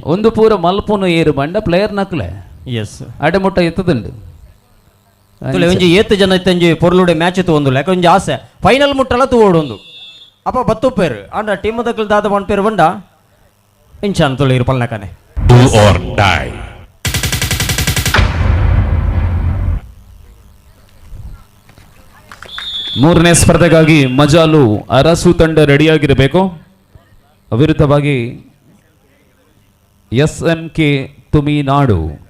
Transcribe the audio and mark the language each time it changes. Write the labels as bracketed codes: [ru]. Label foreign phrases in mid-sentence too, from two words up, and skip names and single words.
[tcy] ಒಂದು ಪೂರ ಮಲ್ಪುನು ಏರು ಬಂಡ ಪ್ಲೇಯರ್ ನಕಲೆ ಎಸ್ ಅಡೆಮುಟ್ಟ ಎತ್ತದುಂಡು ತುಲೆ ಒಂಜಿ ಏತ್ತು ಜನ ಇತ್ತಂಜಿ ಪೊರ್ಲುಡೆ ಮ್ಯಾಚ್ ತೂವೊಂದುಲ್ಲ ಯಾಕೆ ಒಂಜಿ ಆಸೆ ಫೈನಲ್ ಮುಟ್ಟಲ್ಲ ತೂವೋಡೊಂದು ಅಪ್ಪ ಬತ್ತು ಪೇರು ಅಂಡ ಟೀಮ್ ದಕ್ಕಲ್ ದಾದ ಒನ್ ಪೇರು ಬಂಡ ಇಂಚಾನ್ ತುಳಿ ಇರು ಪಲ್ನಕನೆ [en] Do or die. [kn] ಮೂರನೇ ಸ್ಪರ್ಧೆಗಾಗಿ ಮಜಾಲು ಅರಸು ತಂಡ ರೆಡಿಯಾಗಿರಬೇಕು. ವಿರುದ್ಧವಾಗಿ SMK ತುಮಿನಾಡು.